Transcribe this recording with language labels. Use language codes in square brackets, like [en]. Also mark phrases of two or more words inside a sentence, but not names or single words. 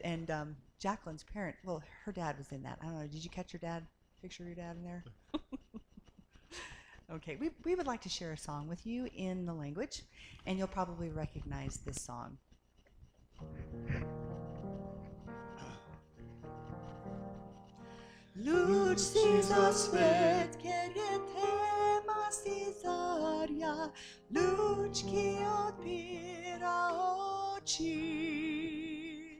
[en] And Jacqueline's parent, well, her dad was in that. I don't know. Did you catch your dad? Picture your dad in there? Okay. We would like to share a song with you in the language, and you'll probably recognize this song. [sl] Luč si za svet, ker je tema si zarja, luč, ki odpira oči.